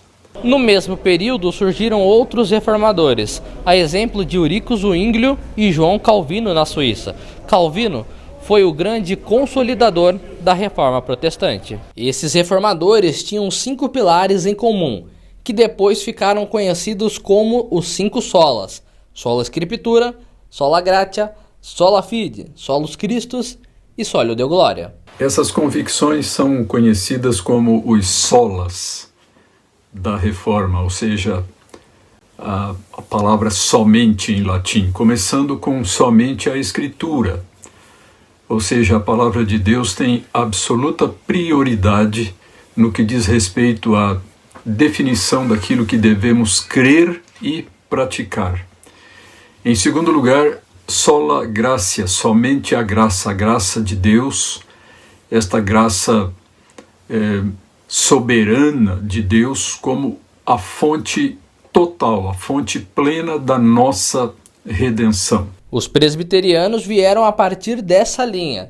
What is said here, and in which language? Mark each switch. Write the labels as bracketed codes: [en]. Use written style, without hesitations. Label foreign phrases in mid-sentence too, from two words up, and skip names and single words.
[pt] No mesmo período surgiram outros reformadores, a exemplo de Eurico Zwinglio e João Calvino na Suíça. Calvino foi o grande consolidador da reforma protestante. Esses reformadores tinham 5 pilares em comum, que depois ficaram conhecidos como os 5 solas: [la] sola scriptura, sola gratia, sola fide, solus Christus e soli Deo gloria. [pt] Essas convicções são conhecidas como os solas da Reforma, ou seja, a palavra somente em latim, começando com somente a Escritura. Ou seja, a palavra de Deus tem absoluta prioridade no que diz respeito à definição daquilo que devemos crer e praticar. Em segundo lugar, [la] sola gratia, [pt] somente a graça de Deus, esta graça soberana de Deus como a fonte total, a fonte plena da nossa redenção. Os presbiterianos vieram a partir dessa linha.